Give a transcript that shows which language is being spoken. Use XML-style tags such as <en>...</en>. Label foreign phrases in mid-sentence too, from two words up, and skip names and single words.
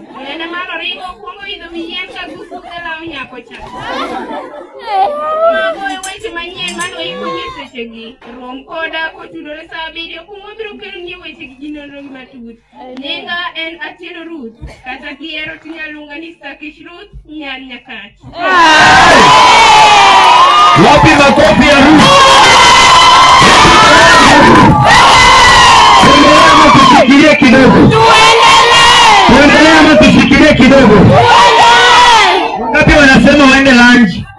<luo>Ene mano ringo okuongo idho yien ka gusude lao nyako cha. Mago e weche manyien mano ikonye sechegi. Rom koda kotudore saa 7 kumo biro kelo ni weche gi nonro matut. Nyinga en Atieno Ruth. Kata kiero tinyalunga ni Stakish Ruth Nyan Nyakach.</luo> <sw>Wapi makofi ya Ruth? Tushikilie kidogo. Tuendelee ama tushikilie kidogo? Ngapi wanasema waende lunch?</sw>